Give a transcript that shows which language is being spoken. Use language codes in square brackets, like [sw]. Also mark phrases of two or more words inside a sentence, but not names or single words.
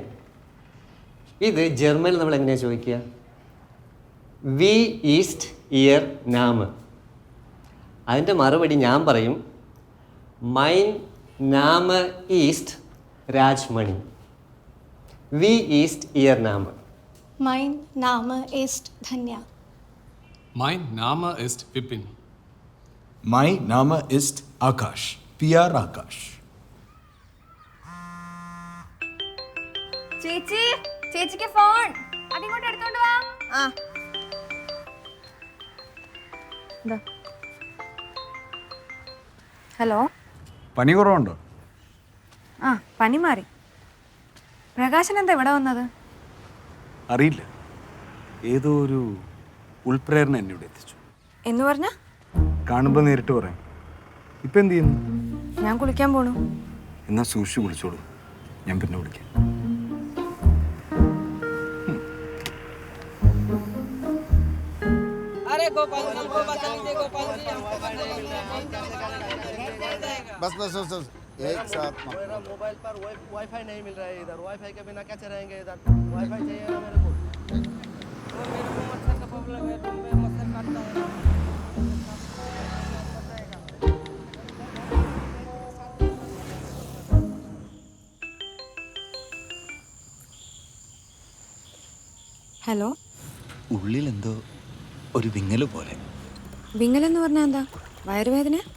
[ml] ഇത് ജർമ്മനിൽ നമ്മൾ എങ്ങനെയാണ് ചോദിക്കുക? [de] Wie ist Ihr Name. [ml] അതിൻ്റെ മറുപടി ഞാൻ പറയും, [de] Mein Name ist [ml] രാജ്മണി. [de] Wie ist Ihr Name. Mein Name ist Dhanya. Mein Name ist Vipin. My Name ist Akash. PR Akash. [ml] ചേച്ചി, ചേച്ചിക്ക് ഫോൺ അതിങ്ങോട്ട് എടുത്തോണ്ട് വാ. ഹലോ. പനി കുറവുണ്ടോ? ആ, പനി മാറി. പ്രകാശൻ എന്താ ഇവിടെ വന്നത്? അറിയില്ല. ഏതോ ഒരു ഉൾപ്രേരണ എന്നെ ഇവിടെ എത്തിച്ചു. എന്ന് പറഞ്ഞ? കാണുമ്പോൾ നേരിട്ട് പറയാം. ഇപ്പം എന്ത് ചെയ്യുന്നു? ഞാൻ കുളിക്കാൻ പോണു. എന്നാൽ സൂക്ഷിച്ച് വിളിച്ചോളൂ. ഞാൻ പിന്നെ വിളിക്കാം. [hi] बस बस बस बस, एक साथ मत। मोबाइल पर वाईफाई नहीं मिल रहा है इधर। वाईफाई के बिना कैसे रहेंगे इधर? वाईफाई चाहिए ना मेरे को। मेरे को मच्छर का प्रॉब्लम है, तुम पे मच्छर काटता है। [ml] ഹലോ. ഉള്ളിലെന്തോ ഒരു വിങ്ങല് പോലെ. വിങ്ങലെന്ന് പറഞ്ഞാൽ എന്താ? വയറുവേദന?